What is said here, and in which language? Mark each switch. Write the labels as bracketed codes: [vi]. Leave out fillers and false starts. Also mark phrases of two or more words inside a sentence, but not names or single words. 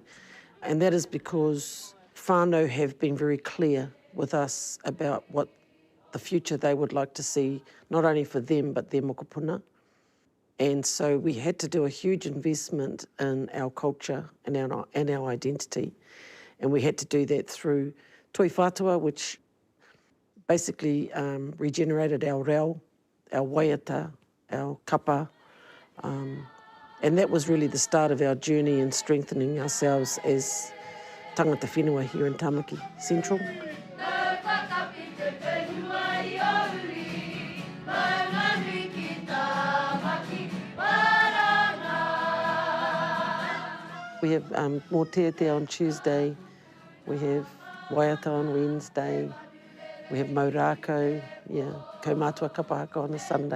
[en] And that is because whānau have been very clear with us about what the future they would like to see, not only for them, but their mokopuna. And so we had to do a huge investment in our culture and our identity. And we had to do that through toi whātua, which basically regenerated our reo, our waiata, our kapa. And that was really the start of our journey in strengthening ourselves as [mi] tangata whenua [en] here in Tāmaki Central. We have Mōteatea on Tuesday, we have Waiata on Wednesday, we have Maurako, [mi] Kaumātua Kapahaka [en] on a Sunday.